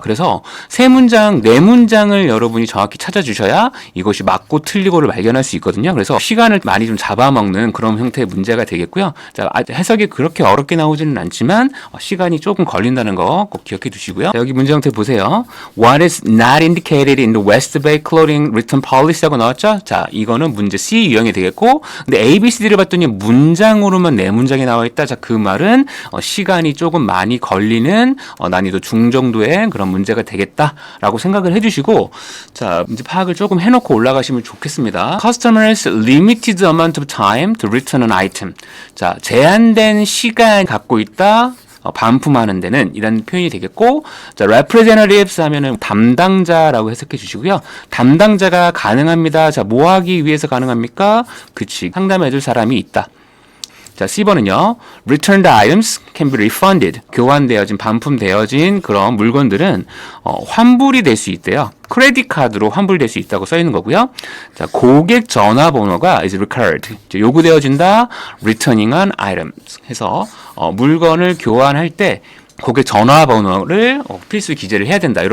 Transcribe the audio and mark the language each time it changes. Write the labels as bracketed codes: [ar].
[ko] 그래서 3문장, 4문장을 여러분이 정확히 찾아주셔야 이것이 맞고 틀리고를 발견할 수 있거든요. 그래서 시간을 많이 좀 잡아먹는 그런 형태의 문제가 되겠고요. 자, 해석이 그렇게 어렵게 나오지는 않지만 시간이 조금 걸린다는 거 꼭 기억해 두시고요. 자, 여기 문제 형태 보세요. [en] What is not indicated in the West Bay Clothing written policy [ko] 하고 나왔죠? 자, 이거는 문제 C 유형이 되겠고, 근데 A, B, C, D를 봤더니 문장으로만 4문장이 나와 있다. 자, 그 말은 시간이 조금 많이 걸리는 난이도 중정도의 그런 문제가 되겠다라고 생각을 해주시고, 자, 문제 파악을 조금 해놓고 올라가시면 좋겠습니다. [en] Customers limited amount of time to return an item. [ko] 자, 제한된 시간 갖고 있다. 반품하는 데는 이런 표현이 되겠고, 자, representatives 하면은 담당자라고 해석해 주시고요. 담당자가 가능합니다. 자, 뭐 하기 위해서 가능합니까? 그치, 상담해 줄 사람이 있다. 자, C번은요. [en] Returned items can be refunded. [ko] 교환되어진, 반품되어진 그런 물건들은 환불이 될 수 있대요. 크레딧 카드로 환불될 수 있다고 써 있는 거고요. 자, 고객 전화번호가 [en] is required. [ko] 요구되어진다. [en] Returning an items [ko] 해서 물건을 교환할 때 고객 전화번호를 필수 기재를 해야 된다.